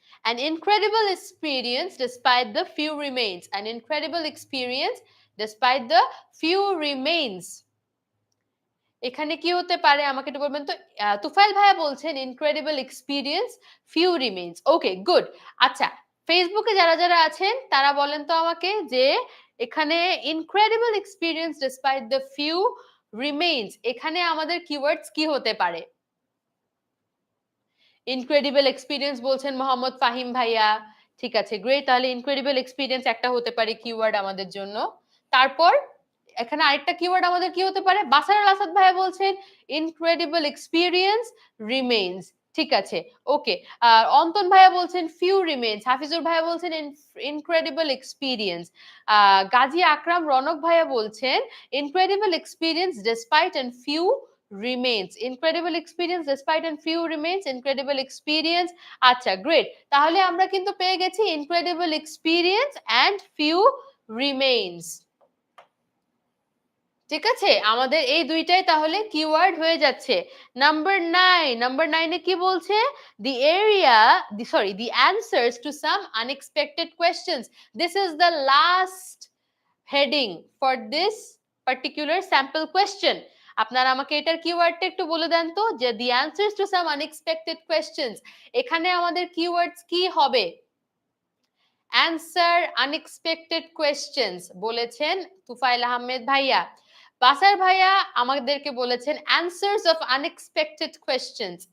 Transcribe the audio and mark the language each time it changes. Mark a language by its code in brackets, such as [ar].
[en] An incredible experience despite the few remains. An incredible experience despite the few remains. [bn] এখানে কি হতে পারে আমাকে একটু বলবেন তো? তুফাইল ভাইয়া বলছেন [en] incredible experience few remains. [bn] ওকে, গুড। আচ্ছা, ফেসবুকে যারা যারা আছেন তারা বলেন তো আমাকে যে এখানে [en] incredible experience despite the few remains [bn] এখানে আমাদের কিওয়ার্ডস কি হতে পারে? ইনক্রেডিবল এক্সপেরিয়েন্স বলছেন মোহাম্মদ ফাহিম ভাইয়া। ঠিক আছে, গ্রেট। তাহলে ইনক্রেডিবল এক্সপেরিয়েন্স একটা হতে পারে কিওয়ার্ড আমাদের জন্য। তারপর এখানে আরেকটা কিওয়ার্ড আমাদের কি হতে পারে? বাসার আল আসাদ ভাইয়া বলছেন ইনক্রেডিবল এক্সপেরিয়েন্স রিমেইনস। ঠিক আছে, ওকে। অন্তন ভাইয়া বলছেন ফিউ রিমেইনস। হাফিজুর ভাইয়া বলছেন ইনক্রেডিবল এক্সপেরিয়েন্স। [en] গাজী আকরাম রনক ভাইয়া বলছেন incredible experience despite and few remains, incredible experience despite and few remains, incredible experience। [bn] আচ্ছা, গ্রেট। তাহলে আমরা কিন্তু পেয়ে গেছি [en] incredible experience and few remains। [bn] ঠিক আছে, আমাদের এই দুইটাই তাহলে কিওয়ার্ড হয়ে যাচ্ছে। নাম্বার 9 এ কি বলছে? [en] the area the answers to some unexpected questions। this is the last heading for this particular sample question। [bn] আপনারা আমাকে এটার কিওয়ার্ডটা একটু বলে দেন তো, যে [en] the answers to some unexpected questions [bn] এখানে আমাদের কিওয়ার্ডস কি হবে? [en] answer unexpected questions [bn] বলেছেন তুফাইল আহমেদ ভাইয়া। বাসার ভাইয়া আমাদেরকে বলেছেন [en] answers of unexpected questions।